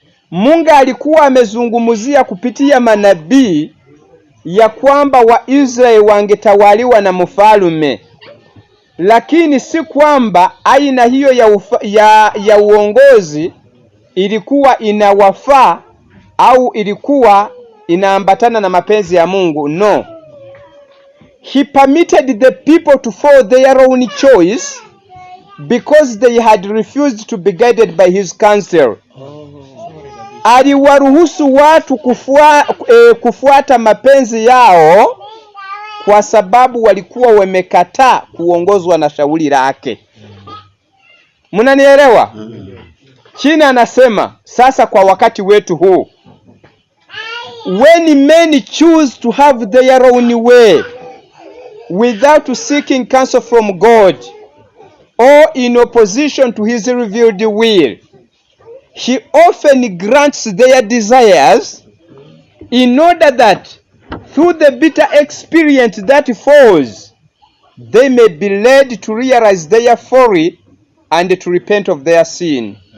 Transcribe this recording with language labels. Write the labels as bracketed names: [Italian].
[Swahili] Mungu alikuwa amezungumzia kupitia manabii ya kwamba Waisraeli wangetawaliwa na mfalme, lakini si kwamba aina hiyo ya uongozi ilikuwa inawafaa au ilikuwa inaambatana na mapenzi ya Mungu. No. [English] He permitted the people to follow their own choice because they had refused to be guided by his counsel. [Swahili] Aliwaruhusu watu kufuata mapenzi yao kwa sababu walikuwa wamekataa kuongozwa na shauri lake. Mnanielewa? China anasema sasa kwa wakati wetu huu, [English] when men choose to have their own way without seeking counsel from God or in opposition to his revealed will, he often grants their desires in order that through the bitter experience that follows, they may be led to realize their folly and to repent of their sin.